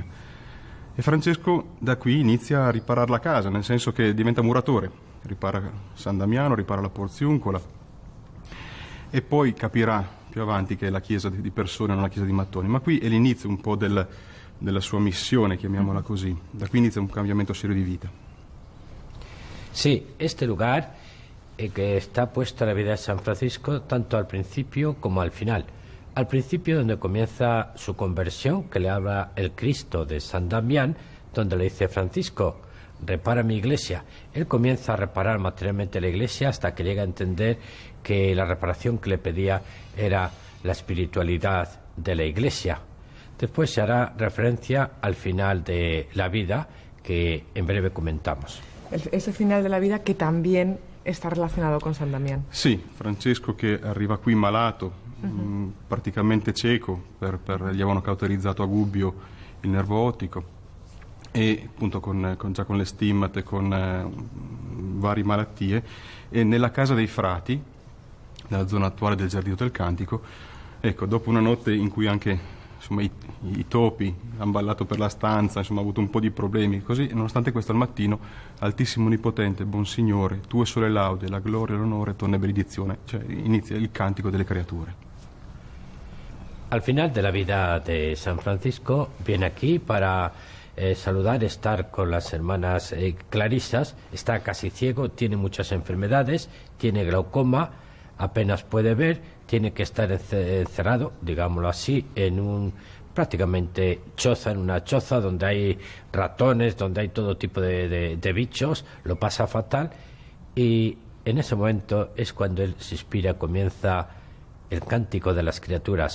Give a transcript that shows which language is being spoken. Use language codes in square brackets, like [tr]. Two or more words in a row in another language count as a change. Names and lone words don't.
[it] E Francesco da qui inizia a riparare la casa, nel senso che diventa muratore. Ripara San Damiano, ripara la Porziuncola e poi capirà più avanti che è la chiesa di persone, non la chiesa di mattoni, ma qui è l'inizio un po' della sua missione, chiamiamola così. Da qui inizia un cambiamento serio di vita. [es] Sí, este lugar que está puesto a la vida de San Francisco tanto al principio como al final. Al principio, donde comienza su conversión, que le habla el Cristo de San Damián, donde le dice: Francisco, repara mi iglesia. Él comienza a reparar materialmente la iglesia hasta que llega a entender que la reparación que le pedía era la espiritualidad de la iglesia. Después se hará referencia al final de la vida, que en breve comentamos. Ese final de la vida que también está relacionado con San Damián. [it] Sì, Francesco che arriva qui malato, praticamente cieco, gli avevano cauterizzato a Gubbio il nervo ottico, e appunto già con le stimmate, con varie malattie, e nella casa dei frati, nella zona attuale del Giardino del Cantico, ecco, dopo una notte in cui anche insomma, i topi hanno ballato per la stanza, insomma ha avuto un po' di problemi, così, nonostante questo al mattino: Altissimo Onnipotente, buon Signore, tue sole laude, la gloria e l'onore, tua benedizione, cioè inizia il cantico delle creature. [es] Al final de la vida de San Francisco viene aquí para saludar, estar con las hermanas clarisas. Está casi ciego, tiene muchas enfermedades, tiene glaucoma, apenas puede ver, tiene que estar encerrado, digámoslo así, en un prácticamente choza, en una choza donde hay ratones, donde hay todo tipo de bichos, lo pasa fatal, y en ese momento es cuando él se inspira, comienza el cántico de las criaturas.